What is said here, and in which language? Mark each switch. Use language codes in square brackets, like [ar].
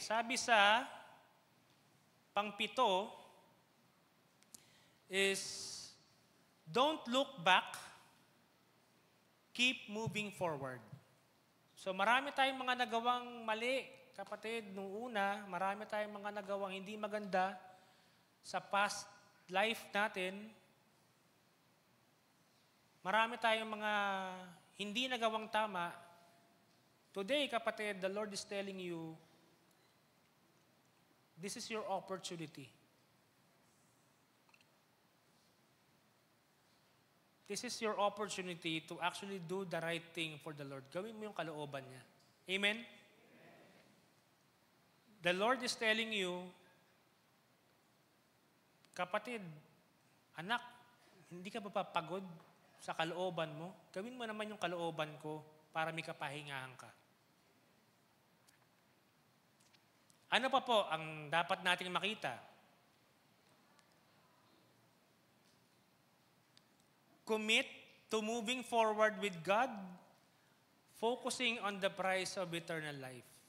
[tl] Sabi sa pang-7 [en] is, don't look back, keep moving forward. [tl] So marami tayong mga nagawang mali, kapatid, nung una, marami tayong mga nagawang hindi maganda sa past life natin. Marami tayong mga hindi nagawang tama. [en] Today, kapatid, the Lord is telling you, this is your opportunity. This is your opportunity to actually do the right thing for the Lord. [tl] Gawin mo yung kalooban niya. Amen? [en] The Lord is telling you, [tl] kapatid, anak, hindi ka ba papagod sa kalooban mo? Gawin mo naman yung kalooban ko para may kapahingahan ka. Ano pa po ang dapat nating makita? [en] Commit to moving forward with God, focusing on the prize of eternal life.